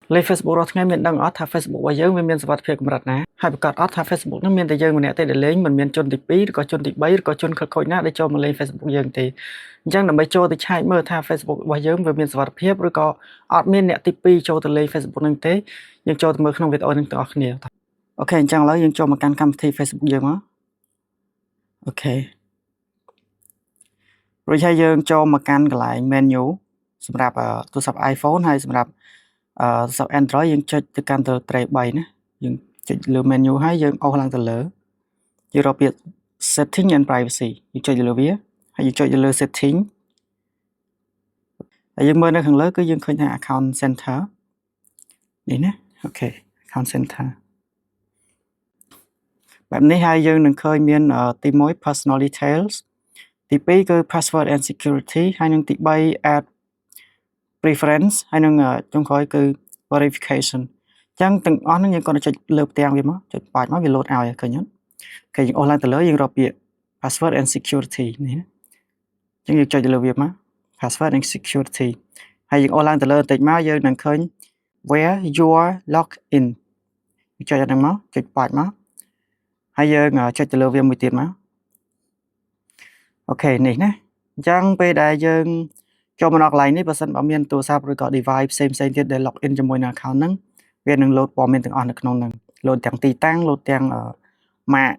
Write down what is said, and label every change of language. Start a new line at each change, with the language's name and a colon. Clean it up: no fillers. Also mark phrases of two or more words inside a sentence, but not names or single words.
Khmer: លេខ Facebook របស់ថ្ងៃមានដឹងអត់ថា Facebook របស់យើងវាមានសុវត្ថិភាពកម្រិតណាហើយប្រកាសអត់ថា Facebook ហ្នឹងមានតែយើងម្នាក់ទេដែលលេងមិនមានជនទី2ឬក៏ជនទី3ឬក៏ជនខិលខូចណាដែលចូលមកលេង Facebook យើងទេអញ្ចឹងដើម្បីចូលទៅឆែកមើលថា Facebook របស់យើងវាមានសុវត្ថិភាពឬក៏អត់មានអ្នកទី2ចូលទៅលេង Facebook ហ្នឹងទេយើងចូលទៅមើលក្នុងវីដេអូហ្នឹងទាំងអស់គ្នាអូខេអញ្ចឹងឥឡូវយើងចូលមកកាន់កម្មវិធី Facebook យើងមកអូខេ រួចហើយយើងចូលមកកាន់កន្លែង menu សម្រាប់ទូរស័ព្ទ iPhone ហើយសម្រាប់ទូរស័ព្ទ Android យើងចុចទៅកាន់ទៅ tray 3ណាយើងចុចលើ menu ហើយយើងអូសឡើងទៅលើយើងរកពាក្យ
English: setting and privacy
Khmer: យើងចុចលើវាហើយយើងចុចលើ setting ហើយយើងមើលនៅខាងលើគឺយើងឃើញថា
English: account center
Khmer: នេះណាអូខេ
English: account center
Khmer: បែបនេះហើយយើងនឹងឃើញមានទី1
English: personal details
Khmer: ទី2គឺ
English: password and security
Khmer: ហើយនឹងទី3
English: add preference
Khmer: ហើយនឹងចុងក្រោយគឺ verification អញ្ចឹងទាំងអស់ហ្នឹងយើងគាត់ចុចលើផ្ទាំងវាមកចុចបាច់មកវា load ឲ្យឃើញអត់គេយើងអូសឡើងទៅលើយើងរ កពាក្យ
English: password and security
Khmer: នេះអញ្ចឹងយើងចុចលើវាមក
English: password and security
Khmer: ហើយយើងអូសឡើងទៅលើបន្តិចមកយើងនឹងឃើញ
English: where you are logged in
Khmer: ចុចអាហ្នឹងមកចុចបាច់មកហើយយើងចុចទៅលើវាមួយទៀតមកអូខេនេះណាអញ្ចឹងពេល ដែលយើងចូលមកដល់កន្លែងនេះបើសិនបើមានទូរស័ព្ទឬក៏ device ផ្សេងទៀតដែល
English: log in
Khmer: ជាមួយនឹង account ហ្នឹងវានឹង load ព័ត៌មានទាំងអស់នៅក្នុងហ្នឹង load ទាំងទីតាំង load ទាំងម៉ាក